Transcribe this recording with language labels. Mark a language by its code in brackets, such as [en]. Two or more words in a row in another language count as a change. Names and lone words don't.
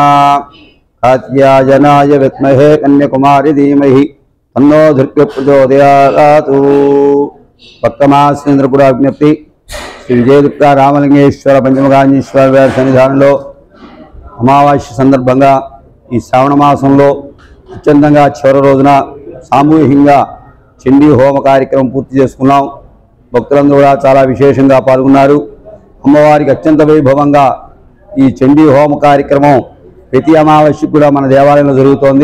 [sa] कात्यायनाय विद्महे कन्याकुमारी धीमहि तन्नो दुर्गे प्रचोदयात्। [te] भक्तमासेन्द्र विज्ञप्ति श्री विजयदुर्गा रामलिंगेश्वर पंचमकांजीश्वर वाరి సన్నిధానంలో అమావాస్య సందర్భంగా ఈ శ్రావణ మాసంలో అత్యంతంగా చివరి రోజున సామూహికంగా చండీ హోమ కార్యక్రమం పూర్తి చేసుకున్నాం। భక్తులందరూ కూడా చాలా విశేషంగా పాల్గొన్నారు। అమ్మవారికి అత్యంత వైభవంగా ఈ చండీ హోమ కార్యక్రమం ప్రతి అమావాస్యకు కూడా మన దేవాలయంలో జరుగుతోంది।